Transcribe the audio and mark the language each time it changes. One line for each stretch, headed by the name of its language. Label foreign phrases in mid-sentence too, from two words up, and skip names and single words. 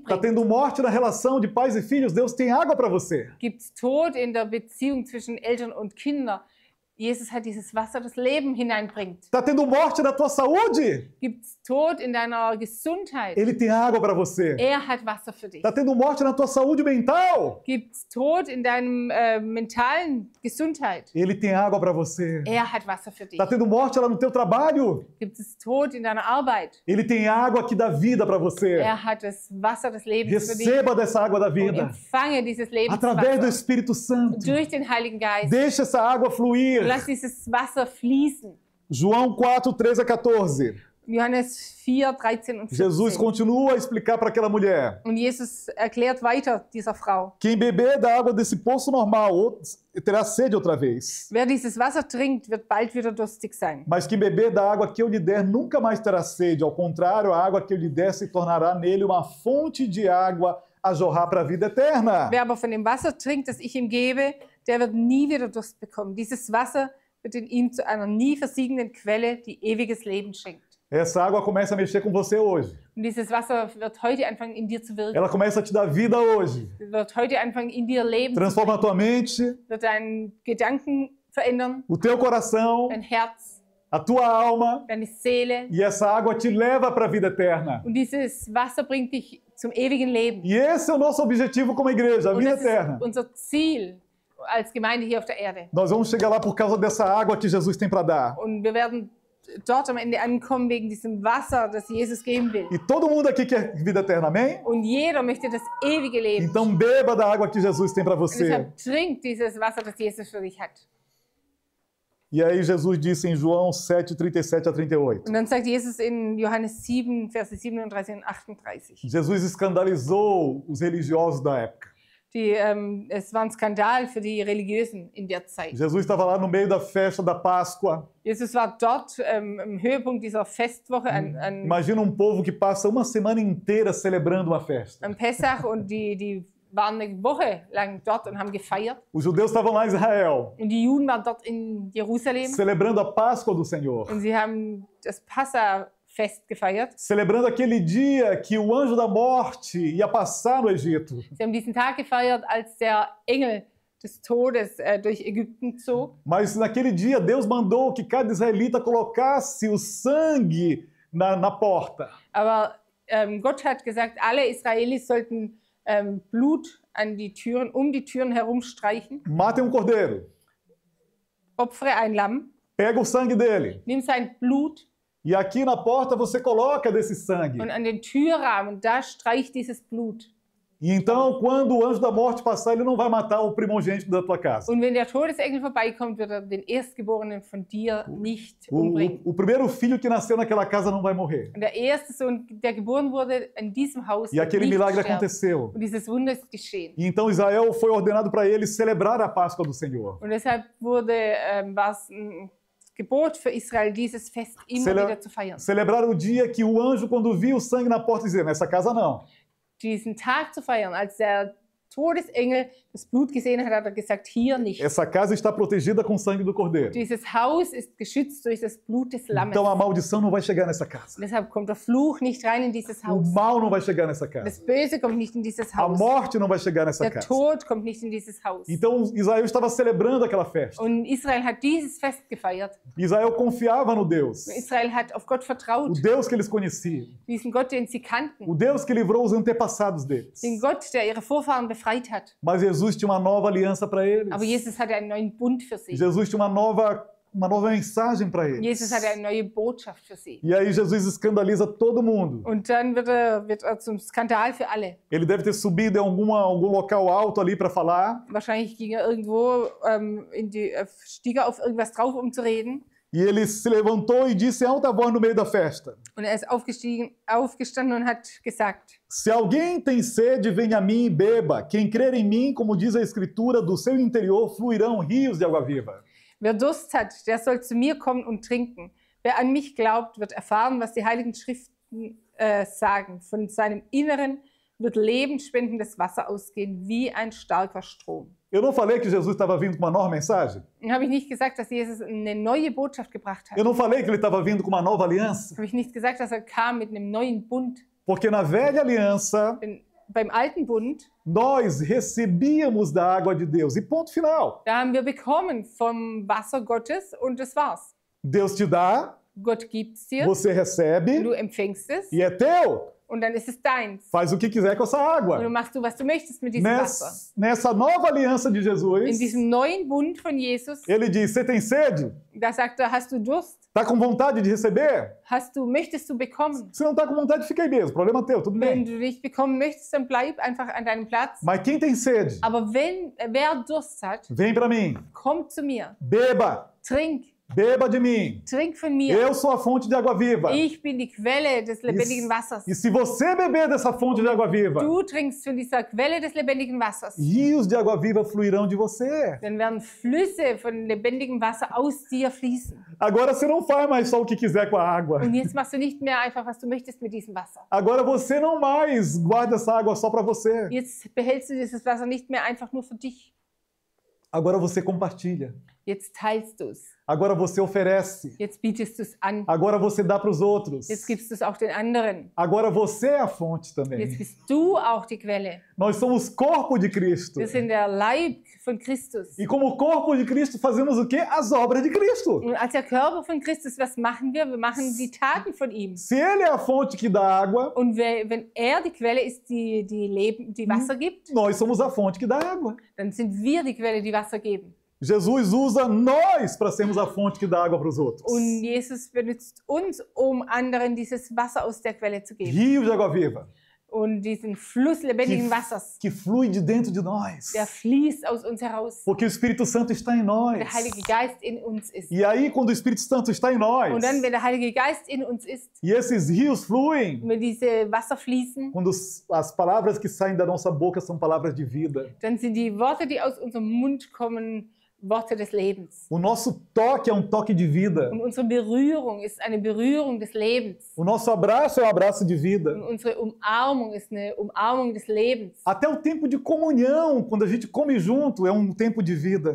Portuguese: Tá
German: bringt.
Portuguese: tendo morte na relação de pais e filhos? Deus tem água para você.
German: Gibt es Tod in der Beziehung zwischen Eltern und Kindern? Jesus hat dieses Wasser, das Leben hineinbringt.
Portuguese: Tá tendo morte na tua saúde?
German: Gibt es Tod in deiner Gesundheit?
Portuguese: Ele tem água para você.
German: Hat Wasser für dich.
Portuguese: Tá tendo morte na tua saúde mental?
German: Gibt es Tod in deinem mentalen Gesundheit?
Portuguese: Ele tem água para você.
German: Hat Wasser für dich.
Portuguese: Tá tendo morte lá no teu trabalho?
German: Gibt es Tod in deiner Arbeit?
Portuguese: Ele tem água que dá vida para você.
German: Hat das Wasser des Lebens für dich.
Portuguese: Receba dessa água da
German: Und
Portuguese: vida.
German: empfange dieses
Portuguese: Através do
German: Lebenswasser
Portuguese: Espírito Santo.
German: durch den Heiligen Geist.
Portuguese: Deixa essa água fluir.
German: Lass dieses Wasser fließen.
Portuguese: João 4, 13 a 14.
German: Johannes 4, 13 und 14.
Portuguese: Jesus continua a explicar para aquela mulher.
German: Und Jesus erklärt weiter dieser Frau.
Portuguese: Quem beber da água desse poço normal terá sede outra vez.
German: Wer dieses Wasser trinkt, wird bald wieder durstig sein.
Portuguese: Mas quem beber da água que eu lhe der nunca mais terá sede. Ao contrário, a água que eu lhe der se tornará nele uma fonte de água a jorrar para a vida eterna.
German: Wer aber von dem Wasser trinkt, das ich ihm gebe, der wird nie wieder Durst bekommen. Dieses Wasser wird in ihm zu einer nie versiegenden Quelle, die ewiges Leben schenkt.
Portuguese: Essa água começa a mexer com você hoje.
German: Und dieses Wasser wird heute anfangen, in dir zu wirken.
Portuguese: Ela começa a te dar vida hoje.
German: Wird heute anfangen, in dir Leben zu
Portuguese: Transforma a
German: bringen.
Portuguese: tua mente,
German: Wird deinen Gedanken verändern,
Portuguese: o teu coração,
German: dein Herz,
Portuguese: a tua alma,
German: deine Seele.
Portuguese: e essa água te leva para a vida eterna.
German: Und dieses Wasser bringt dich zum ewigen Leben.
Portuguese: E esse é o nosso objetivo como igreja, a
German: Und
Portuguese: vida
German: das
Portuguese: eterna.
German: ist unser Ziel als Gemeinde hier auf der Erde.
Portuguese: Nós vamos chegar lá por causa dessa água que Jesus tem para dar.
German: Und wir werden dort am Ende ankommen wegen diesem Wasser, das Jesus geben will.
Portuguese: E todo mundo aqui quer vida eterna, amém?
German: Und jeder möchte das ewige Leben.
Portuguese: Então beba da água que Jesus tem para
German: Und
Portuguese: você.
German: deshalb trink dieses Wasser, das Jesus für dich hat.
Portuguese: E aí Jesus disse em João 7, 37 a 38.
German: Und dann sagt Jesus in Johannes 7, Verse 37 und 38.
Portuguese: Jesus escandalizou os religiosos da época.
German: Es war ein Skandal für die Religiösen in der Zeit.
Portuguese: Jesus estava lá no meio da festa da Páscoa.
German: Jesus war dort im Höhepunkt dieser Festwoche an
Portuguese: Imagina um povo que passa uma semana inteira celebrando uma festa.
German: Pessach und die waren eine Woche lang dort und haben gefeiert.
Portuguese: Os judeus estavam lá em Israel,
German: Und die Juden waren dort in Jerusalem
Portuguese: celebrando a Páscoa do Senhor.
German: und sie haben das Passafest gefeiert.
Portuguese: Celebrando aquele dia que o anjo da morte ia passar no Egito.
German: Sie haben diesen Tag gefeiert, als der Engel des Todes durch Ägypten zog.
Portuguese: Mas naquele dia Deus mandou que cada israelita colocasse o sangue na porta.
German: Aber Gott hat gesagt, alle Israelis sollten Blut an die Türen, um die Türen herum streichen.
Portuguese: Matem cordeiro,
German: Opfere ein Lamm,
Portuguese: pega o sangue dele.
German: nimm sein Blut
Portuguese: E aqui na porta você coloca desse sangue.
German: und an den Türrahmen, da streich dieses Blut.
Portuguese: E então, quando o anjo da morte passar, ele não vai matar o primogênito da tua casa.
German: Und wenn der Todesengel vorbeikommt, wird er den Erstgeborenen von dir nicht umbringen.
Portuguese: O primeiro filho que nasceu naquela casa não vai morrer.
German: Und der erste Sohn, der geboren wurde in diesem Haus,
Portuguese: E
German: wird
Portuguese: aquele
German: nicht
Portuguese: milagre
German: sterben.
Portuguese: aconteceu.
German: Und dieses Wunder ist geschehen.
Portuguese: E então Israel foi ordenado para ele celebrar a Páscoa do Senhor.
German: Und deshalb war es ein Gebot für Israel, dieses Fest immer wieder zu feiern.
Portuguese: Celebrar o dia que o anjo, quando viu o sangue na porta, dizia, nessa casa não.
German: Diesen Tag zu feiern, als der Todesengel das Blut gesehen hat, hat er gesagt, hier nicht.
Portuguese: Essa casa está protegida com o sangue do cordeiro.
German: Dieses Haus ist geschützt durch das Blut des Lammes.
Portuguese: Então a maldição não vai chegar nessa casa.
German: Und deshalb kommt der Fluch nicht rein in dieses
Portuguese: O
German: Haus.
Portuguese: mal não vai chegar nessa
German: Das
Portuguese: casa.
German: Böse kommt nicht in dieses
Portuguese: A
German: Haus.
Portuguese: morte não vai chegar nessa
German: Der
Portuguese: casa.
German: Tod kommt nicht in dieses Haus.
Portuguese: Então Israel estava celebrando aquela festa.
German: Und Israel hat dieses Fest gefeiert.
Portuguese: Israel confiava no Deus.
German: Israel hat auf Gott
Portuguese: O
German: vertraut,
Portuguese: Deus que eles conheciam.
German: diesen Gott, den sie kannten,
Portuguese: O Deus que livrou os antepassados deles.
German: den Gott, der ihre Vorfahren befreit hat.
Portuguese: Mas Jesus tinha uma nova aliança para eles.
German: Aber Jesus hatte einen neuen Bund für sie.
Portuguese: Jesus tinha uma nova mensagem para eles.
German: Jesus hatte eine neue Botschaft für sie.
Portuguese: E aí Jesus escandaliza todo mundo.
German: Und dann wird er zum Skandal für alle.
Portuguese: Ele deve ter subido em algum local alto ali para falar.
German: Wahrscheinlich ging er irgendwo stieg er auf irgendwas drauf, um zu reden.
Portuguese: E ele se levantou e disse em alta voz no meio da festa:
German: Und er ist aufgestanden und hat gesagt,
Portuguese: Se alguém tem sede, venha a mim e beba. Quem crer em mim, como diz a Escritura, do seu interior fluirão rios de água viva.
German: wer Durst hat, der soll zu mir kommen und trinken. Wer an mich glaubt, wird erfahren, was die Heiligen Schriften sagen. Von seinem Inneren wird lebensspendendes Wasser ausgehen, wie ein starker Strom.
Portuguese: Eu não falei que Jesus estava vindo com uma nova mensagem?
German: Habe ich nicht gesagt, dass Jesus eine neue Botschaft gebracht hat?
Portuguese: Eu não falei que ele estava vindo com uma nova aliança?
German: Habe ich nicht gesagt, dass er kam mit einem neuen Bund?
Portuguese: Porque na velha aliança,
German: Denn beim alten Bund,
Portuguese: nós recebíamos da água de Deus. E ponto final.
German: da haben wir bekommen vom Wasser Gottes und das war's.
Portuguese: Deus te dá,
German: Gott gibt's dir,
Portuguese: você recebe
German: du empfängst es
Portuguese: e é teu.
German: und dann ist es deins.
Portuguese: Faz o que quiser com essa
German: Und du
Portuguese: água.
German: machst was du möchtest mit diesem Wasser.
Portuguese: Nessa nova aliança de
German: In
Portuguese: Jesus,
German: diesem neuen Bund von Jesus,
Portuguese: ele diz, você tem sede?
German: da sagt er, hast du Durst?
Portuguese: Está com vontade de receber?
German: Möchtest du bekommen?
Portuguese: Se não está com vontade, fica aí mesmo. Problema teu, tudo
German: Wenn
Portuguese: bem.
German: du nicht bekommen möchtest, dann bleib einfach an deinem Platz.
Portuguese: Mas quem tem sede,
German: Aber wer Durst hat,
Portuguese: vem para mim.
German: kommt zu mir.
Portuguese: Beba. Beba de mim.
German: Trink von mir.
Portuguese: Eu sou a fonte de água viva.
German: Ich bin die Quelle des lebendigen Wassers.
Portuguese: E se você beber dessa fonte de água viva,
German: Du trinkst von dieser Quelle des lebendigen Wassers.
Portuguese: rios de água viva fluirão de você.
German: Dann werden Flüsse von lebendigem Wasser aus dir fließen.
Portuguese: Agora você não faz mais só o que quiser com a água.
German: Und jetzt machst du nicht mehr einfach, was du möchtest mit diesem Wasser.
Portuguese: Agora você não mais guarda essa água só para você.
German: Jetzt behältst du dieses Wasser nicht mehr einfach nur für dich.
Portuguese: Agora você compartilha.
German: Jetzt teilst du es.
Portuguese: Agora você oferece.
German: Jetzt bietest du es an.
Portuguese: Agora você dá para os outros.
German: Jetzt gibst du es auch den anderen.
Portuguese: Agora você é a fonte
German: Jetzt
Portuguese: também.
German: bist du auch die Quelle.
Portuguese: Nós somos corpo de Cristo.
German: Wir sind der Leib von Christus.
Portuguese: E como corpo de Cristo fazemos o quê? As obras de Cristo.
German: Und als der Körper von Christus, was machen wir? Wir machen die Taten von ihm.
Portuguese: Se ele é a fonte que dá água,
German: Und wenn er die Quelle ist, die Wasser gibt,
Portuguese: nós somos a fonte que dá água.
German: dann sind wir die Quelle, die Wasser geben.
Portuguese: Jesus usa nós para sermos a fonte que dá água para os outros.
German: Und Jesus benutzt uns, um anderen dieses Wasser aus der Quelle zu geben.
Portuguese: Rio de água viva,
German: Und diesen Fluss lebendigen Wassers,
Portuguese: que flui de dentro de nós.
German: der fließt aus uns heraus.
Portuguese: Porque o Espírito Santo está em nós.
German: Der Heilige Geist in uns ist.
Portuguese: E aí, quando o Espírito Santo está em nós,
German: Und dann, wenn der Heilige Geist in uns ist,
Portuguese: e esses rios fluem,
German: wenn diese Wasser fließen,
Portuguese: quando as palavras que saem da nossa boca são palavras de vida.
German: dann sind die Worte, die aus unserem Mund kommen, Worte des Lebens.
Portuguese: O nosso toque é um toque de vida.
German: Und unsere Berührung ist eine Berührung des Lebens.
Portuguese: O nosso abraço é um abraço de vida.
German: Und unsere Umarmung ist eine Umarmung des Lebens.
Portuguese: Até o tempo de comunhão, quando a gente come junto, é um tempo de vida.